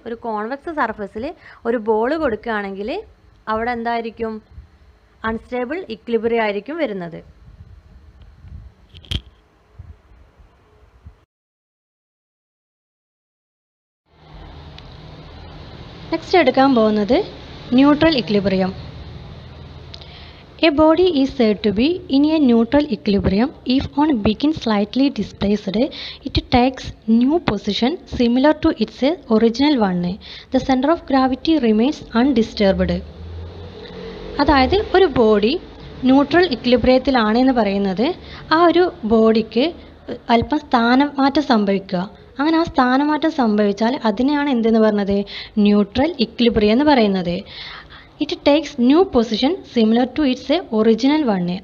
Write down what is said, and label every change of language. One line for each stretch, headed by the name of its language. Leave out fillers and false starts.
Malayalam: ഒരു കോൺവെക്സ് സർഫസിൽ ഒരു ബോൾ കൊടുക്കുകയാണെങ്കിൽ അവിടെ എന്തായിരിക്കും അൺസ്റ്റേബിൾ ഇക്വിലിബ്രിയം ആയിരിക്കും വരുന്നത്. നെക്സ്റ്റ് എടുക്കാൻ പോകുന്നത് neutral equilibrium.
English: A body is said to be in a neutral equilibrium if on being slightly displaced, it takes new position similar to its original one. The center of gravity remains undisturbed.
Malayalam: അതായത് ഒരു body neutral ഇക്വിലിബ്രിയത്തിലാണ് എന്ന് പറയുന്നത് ആ ഒരു ബോഡിക്ക് അല്പം സ്ഥാനമാറ്റം സംഭവിക്കുക. അങ്ങനെ ആ സ്ഥാനമാറ്റം സംഭവിച്ചാൽ അതിനെയാണ് എന്തെന്ന് പറഞ്ഞത് ന്യൂട്രൽ ഇക്വിലിബ്രിയം എന്ന് പറയുന്നത്.
English: It takes new position similar to its original one.